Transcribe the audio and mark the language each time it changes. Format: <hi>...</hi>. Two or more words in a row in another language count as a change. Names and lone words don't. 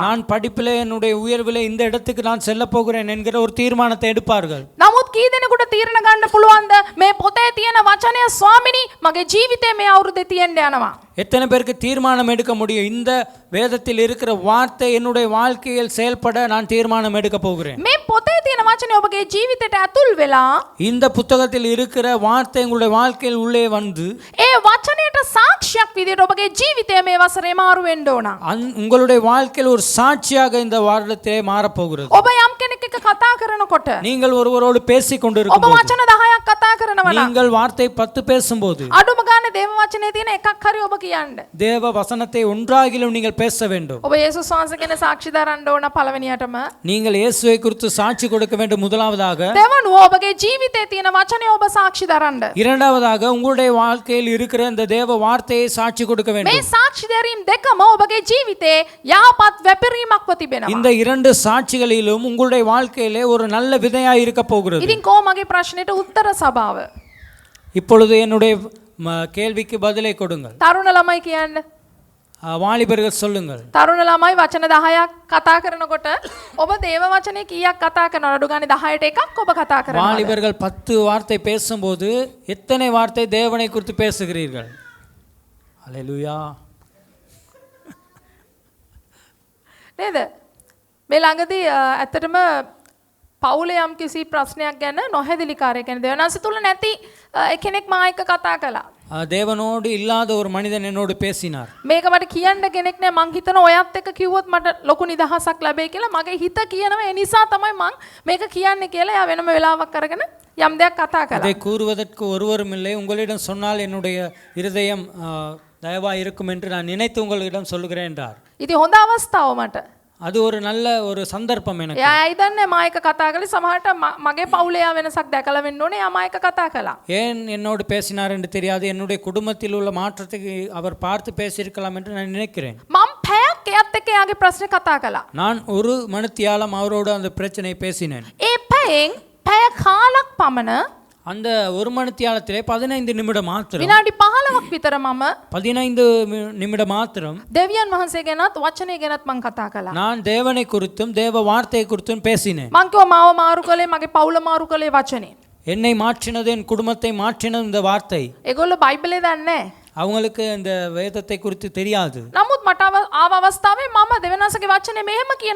<ta>நான் படிப்பிலே என்னுடைய உயர்விலே இந்த இடத்துக்கு நான் செல்ல போகிறேன் என்கிற ஒரு தீர்மானத்தை எடுப்பார்கள்.</ta> <si>නමුත් කී දෙනෙකුට තීරණ ගන්න පුළුවන්ද මේ පොතේ තියෙන වචනය ස්වාමිනී මගේ ජීවිතේ මේ අවුරුද්දේ තියෙන්න යනවා.</si> <ta>எத்தனை பேருக்கு தீர்மானம் எடுக்க முடியும் இந்த வேதத்தில் இருக்கிற வார்த்தை என்னுடைய வாழ்க்கையில் செயல்பட நான் தீர்மானம் எடுக்க போகிறேன்.</ta> <si>මේ පොතේ තියෙන වචනය ඔබගේ ජීවිතයට ඇතුල් වෙලා</si> <ta>இந்த புத்தகத்தில் இருக்கிற வார்த்தை உங்களுடைய வாழ்க்கையில் உள்ளே வந்து</ta> <si>ඒ වචනයට සාක්ෂියක් විදියට ඔබගේ ජීවිතය මේ වසරේ මාරු වෙන්න ඕන.</si> <ta>உங்களுடைய வாழ்க்கையில் ஒரு சாட்சியாக இந்த வருடத்திலே மாறப்போகிறது.</ta> <si>ඔබ යම් කෙනෙක් එක්ක කතා කරනකොට</si> <ta>நீங்கள் ஒருவரோடு பேசிக்</ta> <si>ඔබ</si> <ta>கொண்டிருக்கும்</ta> <si>වචන 10ක් කතා කරනවා නම්</si> <ta>நீங்கள் வார்த்தை 10 பேசும்போது</ta> <si>අඩුම ගානේ දේව වචනේ තියෙන එකක් හරි ඔබ කියන්න.</si> <ta>தேவ வசனத்தை ஒன்றாகிலும் நீங்கள் பேச வேண்டும்.</ta> <si>ඔබ යේසුස් වහන්සේ ගැන සාක්ෂි දරන්න ඕන පළවෙනියටම.</si> <ta>நீங்கள் இயேசுவை குறித்து சாட்சி கொடுக்க வேண்டும் முதலாவதாக.</ta> <si>දෙවනුව ඔබගේ ජීවිතේ තියෙන වචනේ ඔබ සාක්ෂි දරන්න.</si> <ta>இரண்டாவதாக உங்களுடைய வாழ்க்கையில் இருக்கிற இந்த தேவ வார்த்தையை சாட்சி கொடுக்க</ta> <si>මේ</si> <ta>வேண்டும்.</ta> <si>සාක්ෂි දැරීම් දෙකම ඔබගේ ජීවිතේ යහපත් වැපිරීමක්ව තිබෙනවා.</si> <ta>இந்த இரண்டு சாட்சிகளிலும் உங்களுடைய வாழ்க்கையிலே ஒரு நல்ல விதையாய் இருக்க போகிறது.</ta> <si>ඉතින් කො මගේ ප්‍රශ්නෙට උත්තර සභාව.</si> <ta>இப்பொழுது என்னுடைய கேள்விக்கு பதிலை கொடுங்கள்.</ta> <si>තරුණ ළමයි කියන්න.</si> <ta>வாலிபர்கள் சொல்லுங்கள்.</ta> <si>තරුණ ළමයි වචන 10ක් කතා කරනකොට ඔබ දේව වචනේ කීයක් කතා කරනවද? අඩු ගානේ 10ට එකක් ඔබ කතා කරනවා.</si> <ta>வாலிபர்கள் 10 வார்த்தை பேசும்போது எத்தனை வார்த்தை தேவனை குறித்து பேசுகிறீர்கள்? ஹல்லேலூயா.</ta> <si>නේද? මේ ළඟදී ඇත්තටම පවුලේ යම් කිසි ප්‍රශ්නයක් ගැන නොහැදිලිකාරය කියන්නේ දෙවනාසි තුල නැති කෙනෙක් මා එක්ක කතා කළා.</si> <ta>தேவனோடு இல்லாத ஒரு மனிதன் என்னோடு பேசினார்.</ta> <si>මේක මට කියන්න කෙනෙක් නෑ. මං හිතන ඔයත් එක්ක කිව්වොත් මට ලොකු නිදහසක් ලැබෙයි කියලා. මගේ හිත කියනවා ඒ නිසා තමයි මං මේක කියන්නේ කියලා. එයා වෙනම වෙලාවක් අරගෙන යම් දෙයක් කතා කළා.</si> <ta>அதை கூறுவதற்கு ஒருவரும் இல்லை. உங்களிடம் சொன்னால் என்னுடைய இருதயம் தயவா இருக்கும் என்று நான் நினைத்து உங்களிடம் சொல்லுகிறேன் என்றார்.</ta> <si>ඉතින් හොඳ අවස්ථාව මට.</si> <ta>அது ஒரு நல்ல ஒரு சந்தர்ப்பம் எனக்கு.</ta> <si>එයා ඉදන්නේ මා එක්ක කතා කළේ. සමහරට මගේ පවුලේ යා වෙනසක් දැකලා වෙන්න ඕනේ. එයා මා එක්ක කතා කළා.</si> <ta>ஏன் என்னோடு பேசினார் என்று தெரியாது. என்னுடைய குடும்பத்தில் உள்ள மாற்றத்தை அவர் பார்த்து பேசியிருக்கலாம் என்று நான் நினைக்கிறேன்.</ta> <si>මම පැයක් එයාත් එක්ක එයාගේ ප්‍රශ්නේ කතා කළා.</si> <ta>நான் ஒரு மணித்தியாலம் அவரோடு அந்த பிரச்சனையை பேசினேன்.</ta> <si>ඒ පැයෙන් පැය කාලක් පමණ</si> <ta>அந்த ஒரு மணித்தியாலத்திலே 15 நிமிடம் மாத்திரம்</ta> <si>විනාඩි 15ක් විතර මම</si> <ta>15 நிமிடம் மாத்திரம்</ta> <si>දෙවියන් වහන්සේ ගැනත් වචනය ගැනත් මං කතා කළා.</si> <ta>நான் தேவனை குறித்தும் தேவ வார்த்தையை குறித்தும் பேசினேன்.</ta> <si>මං කිව්වා මාව මාරු කළේ මගේ පවුල මාරු කළේ වචනේ.</si> <ta>என்னை மாற்றினது என் குடும்பத்தை மாற்றினது இந்த வார்த்தை.</ta> <si>ඒගොල්ලෝ බයිබලේ දන්නේ නැහැ.</si> <ta>அவங்களுக்கு இந்த வேதத்தை குறித்து தெரியாது.</ta> <si>නමුත් මට ආව අවස්ථාවේ මම දෙවනාසගේ වචනේ මෙහෙම කියනවා.</si>